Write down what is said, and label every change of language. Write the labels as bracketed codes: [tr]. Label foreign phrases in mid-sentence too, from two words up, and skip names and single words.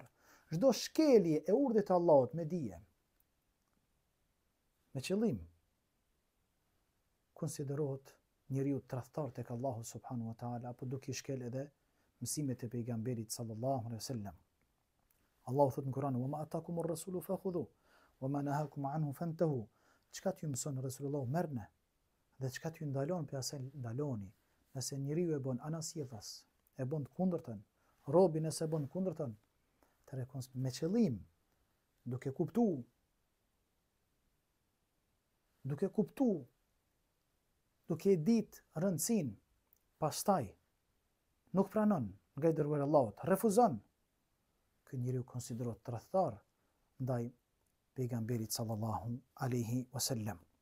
[sq] Çdo shkelje e urdhit të Allahut me dije, me qëllim, konsiderohet njeriu tradhtar tek [ar] الله سبحانه وتعالى, [sq] apo duke shkel edhe mësimet e pejgamberit [ar] صلى الله عليه وسلم. [sq] Allahu thot në Kur'an: [ar] "وما آتاكم الرسول فخذوه وما نهاكم عنه فانتهوا." [sq] Çka t'ju mëson Resulullah, merrni, dhe çka t'ju ndalon për asaj ndaloni. Nëse njeriu e bën anasjellas, e bën të kundërtën, robi nëse bën të kundërtën, atëherë me qëllim, duke kuptu, duke ditë rëndësinë, pastaj nuk pranon nga i dërguari i Allahut, refuzon, ky njeriu konsiderohet tradhtar ndaj pejgamberit [ar] صلى الله عليه وسلم.